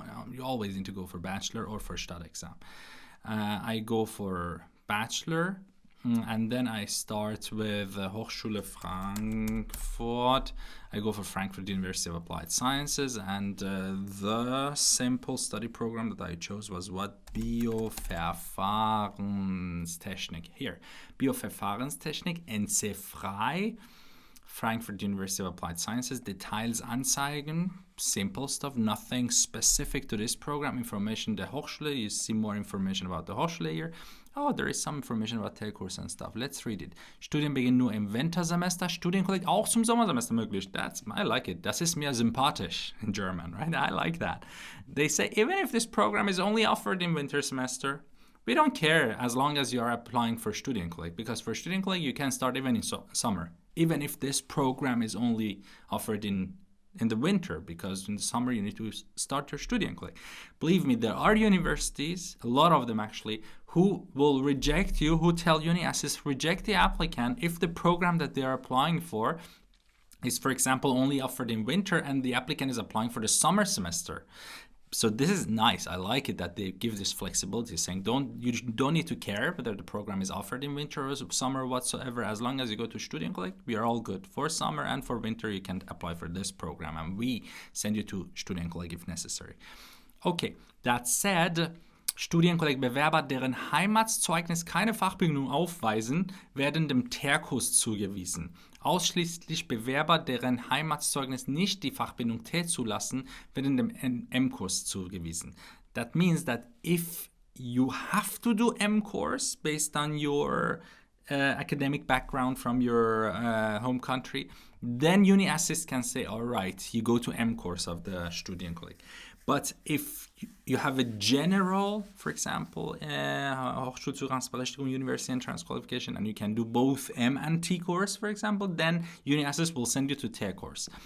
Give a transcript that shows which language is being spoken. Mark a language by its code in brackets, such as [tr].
[en] You always need to go for Bachelor or for Staatsexamen. I go for Bachelor, and then I start with Hochschule Frankfurt. I go for Frankfurt University of Applied Sciences, and the simple study program that I chose was what? [de] Bioverfahrenstechnik. Here, Bioverfahrenstechnik, NC frei. [en] Frankfurt University of Applied Sciences, [de] Details anzeigen, [en] simple stuff, nothing specific to this program. [de] Information der Hochschule, [en] you see more information about the Hochschule here. Oh, there is some information about Teilkurs and stuff. Let's read it. [de] Studienbeginn nur im Wintersemester, Studienkolleg auch zum Sommersemester möglich. [en] I like it. [de] Das ist mir sympathisch [en] in German, right? I like that. They say, even if this program is only offered in winter semester, we don't care as long as you are applying for Studienkolleg, because for Studienkolleg you can start even in summer, even if this program is only offered in the winter, because in the summer you need to start your Studienkolleg. Believe me, there are universities, a lot of them actually, who will reject you, who tell uni-assist reject the applicant if the program that they are applying for is, for example, only offered in winter and the applicant is applying for the summer semester. So this is nice. I like it that they give this flexibility, saying you don't need to care whether the program is offered in winter or summer or whatsoever. As long as you go to Studienkolleg, we are all good. For summer and for winter, you can apply for this program, and we send you to Studienkolleg if necessary. Okay, that said, [de] Studienkolleg-Bewerber, deren Heimatszeugnis keine Fachbildung aufweisen, werden dem Terkurs zugewiesen. Ausschließlich Bewerber, deren Heimatszeugnis nicht die Fachbildung T zulassen, werden dem M-Kurs zugewiesen. [en] That means that if you have to do M-Course based on your academic background from your home country, then uni-assist can say, all right, you go to M-Course of the Studienkolleg. But if you have a general, for example, Hochschulzugangsberechtigung, University Entrance Qualification, and you can do both M and T course, for example, then uni-assist will send you to T course.